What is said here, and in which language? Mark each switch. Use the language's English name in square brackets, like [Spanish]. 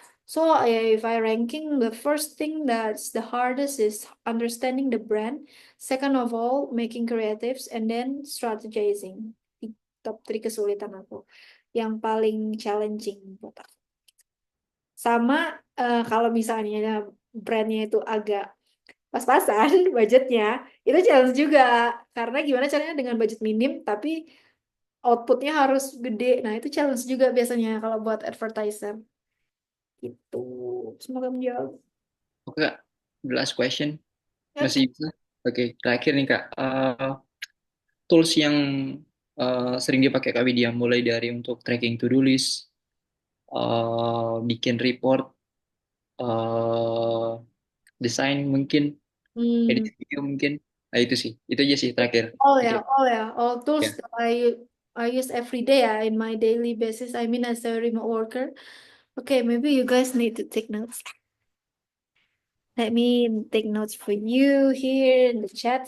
[English] So if I ranking, the first thing that's the hardest is understanding the brand, second of all making creatives, and then strategizing. [Indonesian] Di top 3 kesulitan aku yang paling challenging buat aku. Sama kalau misalnya brandnya itu agak pas-pasan budgetnya. Itu challenge juga. Karena gimana caranya dengan budget minim tapi outputnya harus gede. Nah, itu challenge juga biasanya kalau buat advertiser. Gitu. Semoga menjawab. Oke Kak, [English] the last question. Yap. [Indonesian] Masih bisa? Oke, terakhir nih Kak. Tools yang sering dipakai Kak Widya, mulai dari untuk tracking to-do list, bikin report, eh, desain mungkin, edit Hmm. video mungkin. Nah itu sih, itu aja sih terakhir. Oh Oke, [English] ya, oh ya, all tools ya. that I use every day ya in my daily basis. I mean as a remote worker. Okay, maybe you guys need to take notes. Let me take notes for you here in the chat.